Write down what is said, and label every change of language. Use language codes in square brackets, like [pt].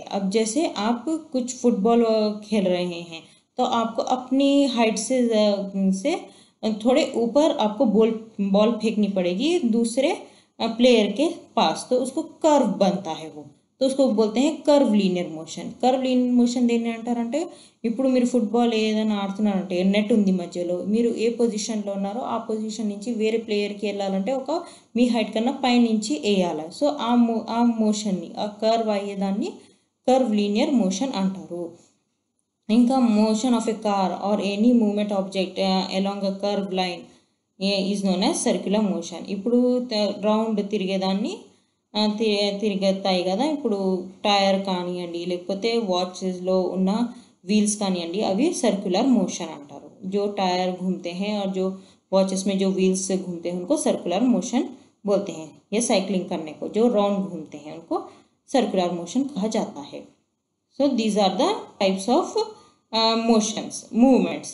[hi] अब जैसे आप कुछ फुटबॉल खेल रहे हैं तो आपको अपनी हाइट से थोड़े ऊपर आपको बॉल फेंकनी पड़ेगी दूसरे प्लेयर के पास, तो उसको कर्व बनता है वो, तो उसको बोलते हैं कर्व लीनियर [te] మోషన్ దేన్ని అంటారంటే, ఇప్పుడు మీరు ఫుట్బాల్ ఏదైనా ఆడుతున్నారంటే నెట్ ఉంది మధ్యలో, మీరు ఏ పొజిషన్లో ఉన్నారో ఆ పొజిషన్ నుంచి వేరే ప్లేయర్కి వెళ్ళాలంటే ఒక మీ హైట్ కన్నా పైనుంచి వేయాలి. సో ఆ మోషన్ని, ఆ కర్వ్ అయ్యేదాన్ని కర్వ్ లీనియర్ మోషన్ అంటారు. [en] ఇంకా motion of a car or any movement object along a curve line is known as circular motion. [te] ఇప్పుడు రౌండ్ తిరిగేదాన్ని తిరుగుతాయి కదా, ఇప్పుడు టైర్ కానివ్వండి లేకపోతే వాచెస్లో ఉన్న వీల్స్ కానివ్వండి, అవి సర్క్యులర్ మోషన్ అంటారు. [hi] जो टायर घूमते हैं और जो वॉचेस में जो व्हील्स से घूमते हैं उनको सर्कुलर मोशन बोलते हैं. या साइकिलिंग करने को जो राउंड घूमते हैं उनको सर्कुलर मोशन कहा जाता है. [en] So these are the types of motions, movements.